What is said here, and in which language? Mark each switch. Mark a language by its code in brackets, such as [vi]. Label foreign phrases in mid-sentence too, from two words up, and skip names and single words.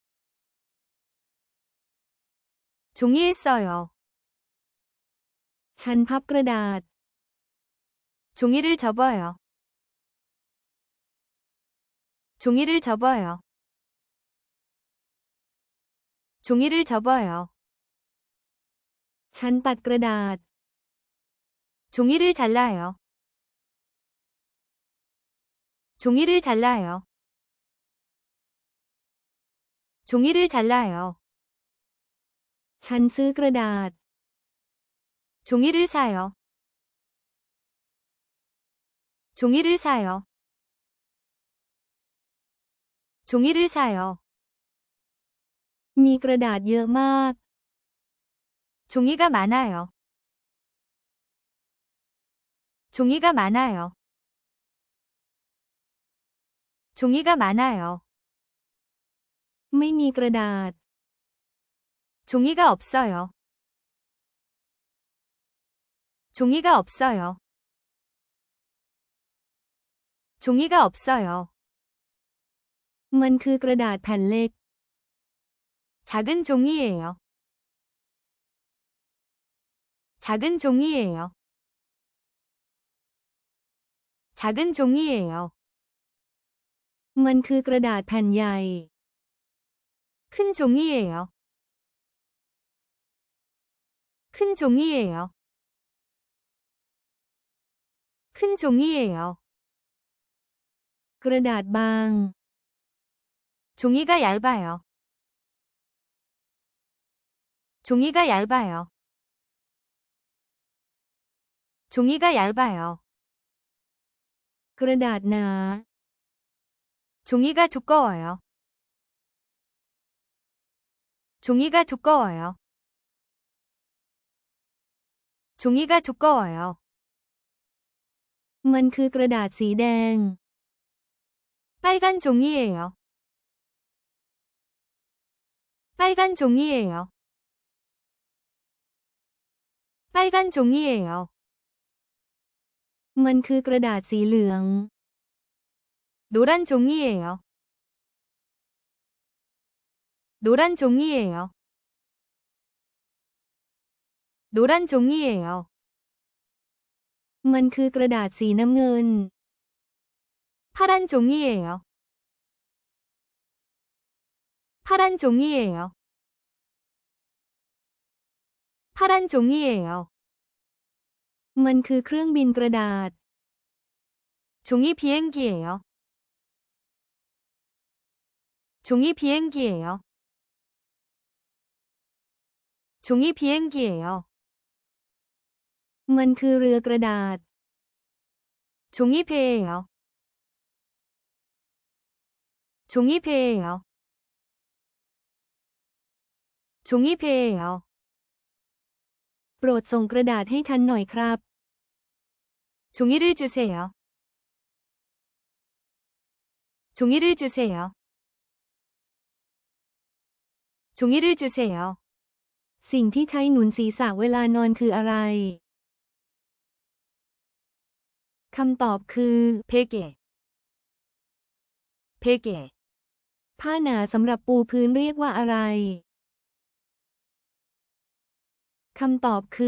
[ko] 종이에 써요. [th] ฉันพับกระดาษ [ko] 종이를 접어요. 종이를 접어요. 종이를 접어요. [th] ฉันตัดกระดาษ [ko] 종이를 잘라요. 종이를 잘라요. 종이를 잘라요. [th] ฉันซื้อกระดาษ [ko] 종이를 사요. 종이를 사요. 종이를 사요. [th] มีกระดาษเยอะมาก [ko] 종이가 많아요. 종이가 많아요. 종이가 많아요. [th] ไม่มีกระดาษ [ko] 종이가 없어요. 종이가 없어요. 종이가 없어요. [th] มันคือกระดาษแผ่นเล็ก [ko] 작은 종이에요. 작은 종이에요. 작은 종이에요. [th] มันคือกระดาษแผ่นใหญ่ [ko] 큰 종이에요. 큰 종이에요. 큰 종이에요. [th] กระดาษบาง [ko] 종이가 얇아요. 종이가 얇아요. 종이가 얇아요. [th] กระดาษหนา [ko] 종이가 두꺼워요. 종이가 두꺼워요. 종이가 두꺼워요. [th] มันคือกระดาษสีแดง [ko] 빨간 종이에요. 빨간 종이에요. 빨간 종이에요. [th] มันคือกระดาษสีเหลือง [ko] 노란 종이에요. 노란 종이에요. 노란 종이에요. [th] มันคือกระดาษสีน้ำเงิน [ko] 파란 종이에요. 파란 종이에요. 파란 종이에요. [th] มันคือเครื่องบินกระดาษ [ko] 종이 비행기예요. 종이 비행기예요. 종이 비행기예요. [th] มันคือเรือกระดาษ [ko] 종이 배예요. 종이 배예요. 종이 배예요. [th] โปรดส่งกระดาษให้ฉันหน่อยครับ [ko] 종이를 주세요. 종이를 주세요. 종이를 주세요. [th] สิ่งที่ใช้หนุนศีรษะเวลานอนคืออะไร คำตอบคือ [ko] 베개. 베개. [th] ผ้าหนาสำหรับปูพื้นเรียกว่าอะไร คำตอบคือ